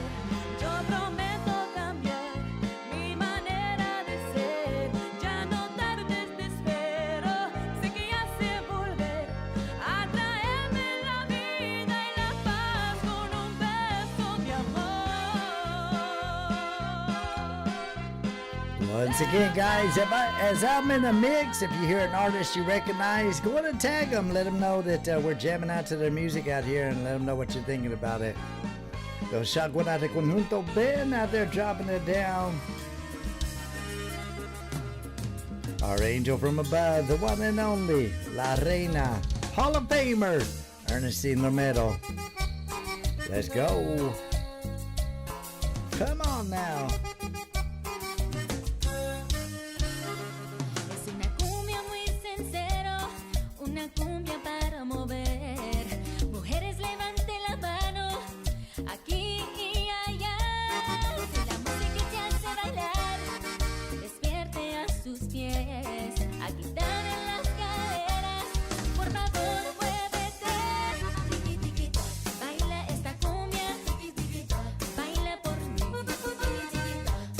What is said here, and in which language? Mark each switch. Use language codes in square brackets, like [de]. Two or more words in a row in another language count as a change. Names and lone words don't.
[es] Yo prometo cambiar mi manera de ser. Ya no tardes, te espero. Sé que ya sé volver a traerme la vida y la paz con un beso de amor. [en] Once again, guys, as I'm in the mix, if you hear an artist you recognize, go on and tag them. Let them know that we're jamming out to their music out here and let them know what you're thinking about it. Los Shagwana de Conjunto Ben out there dropping it down. Our angel from above, the one and only, La Reina, Hall of Famer, Ernestine Romero. Let's go. Come on now. [es] Es una cumbia muy sincero, una cumbia para mover. Mujeres, levante la mano, aquí y allá. Si la música te hace bailar, despierte a sus pies, agitar en las caderas. Por favor, muévete. Tiki, tiki, baila esta cumbia. Tiki, tiki, baila por mí. Tiki, tiki,